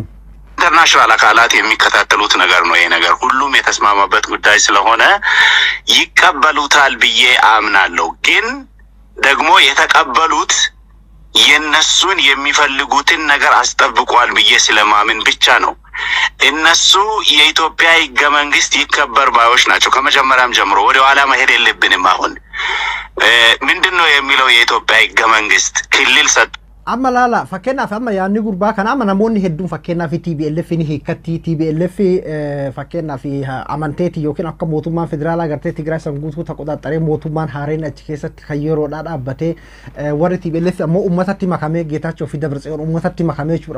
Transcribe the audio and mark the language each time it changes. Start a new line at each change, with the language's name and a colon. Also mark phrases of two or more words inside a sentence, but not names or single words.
Amharic: ኢንተርናሽናል አካላት የሚከታተሉት ነገር ነው። ይሄ ነገር ሁሉም የተስማማበት ጉዳይ ስለሆነ ይቀበሉታል ብዬ አምናለሁ። ግን ደግሞ የተቀበሉት የነሱን የሚፈልጉትን ነገር አስጠብቋል ብዬ ስለማምን ብቻ ነው። እነሱ የኢትዮጵያ ህገ መንግስት ይከበር ባዮች ናቸው። ከመጀመሪያም ጀምሮ ወደ ኋላ መሄድ የለብንም። አሁን ምንድነው የሚለው የኢትዮጵያ ህገ መንግስት ክልል ሰጥ
Oromo: amma lala fakkeenyaaf amma yaanni gurbaa kana amma namoonni hedduun fakkeenyaaf TPLF ni hiikkatti TPLF fakkeenyaaf amanteeti yookiin akka mootummaan federaalaa gartee Tigraay san guutuu taqoxaxaree mootummaan haareen achi keessatti kan yeroodhaa dhaabbatee warri TPLF ammoo uummatatti makamee Geetachoo fi Dabratsiyoon uummatatti makamee jechuudha.